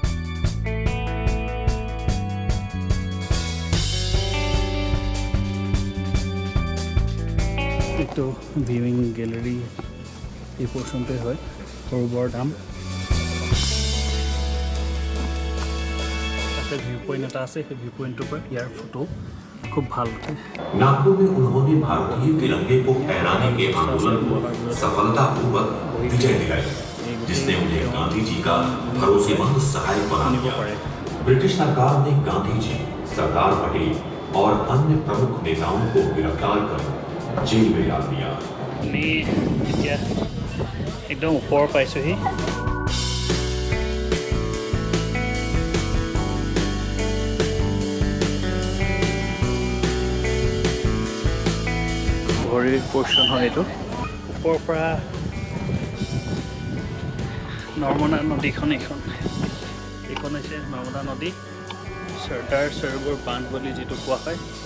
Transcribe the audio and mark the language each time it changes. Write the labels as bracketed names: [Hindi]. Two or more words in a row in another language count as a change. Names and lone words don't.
[Assamese] এইটো [English] viewing gallery [Assamese] এই পৰ্চনটোৱে হয় সৰু ধাম তাতে [English] view point [Assamese] এটা আছে সেই [English] view point [Assamese] পৰা ইয়াৰ ফটো खूब ভাল उठे [Hindi] नागपुर में उन्होंने भारतीय तिरंगे को फहराने के आंदोलन को सफलतापूर्वक विजय दिलाई जिसने उन्हें गांधी जी का भरोसेमंद सहायक बना दिया ब्रिटिश सरकार ने गांधी जी सरदार पटेल और अन्य प्रमुख नेताओं को गिरफ्तार कर जेल में डाल दिया [Assamese] আমি এতিয়া একদম ওপৰ পাইছোঁহি ভৰিৰ পৰ্চন হয় এইটো ওপৰৰ পৰা নৰ্মদা নদীখন এইখন হৈছে নৰ্মদা নদী চৰ্দাৰ সৰোবৰ বান্ধ বুলি যিটো কোৱা হয়